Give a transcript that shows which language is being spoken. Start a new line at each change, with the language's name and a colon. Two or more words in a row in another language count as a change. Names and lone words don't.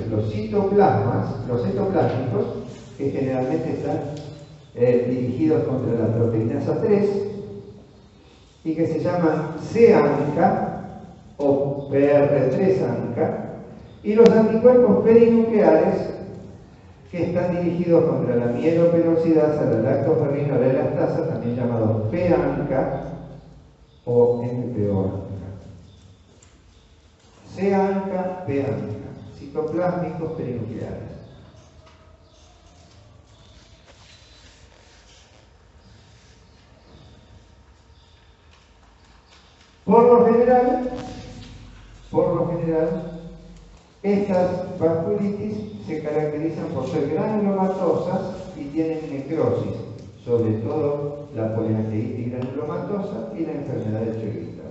Spanish: los citoplásmicos, que generalmente están dirigidos contra la proteinasa 3 y que se llaman C-ANCA o PR3-ANCA, y los anticuerpos perinucleares, que están dirigidos contra la mieloperoxidasa, la lactoferrina, la elastasa, también llamados P-ANCA o MPO-ANCA. C-ANCA, P-ANCA, citoplásmicos perinucleares. Por lo general, estas vasculitis se caracterizan por ser granulomatosas y tienen necrosis, sobre todo la poliangeitis granulomatosa y la enfermedad de Sjogren's.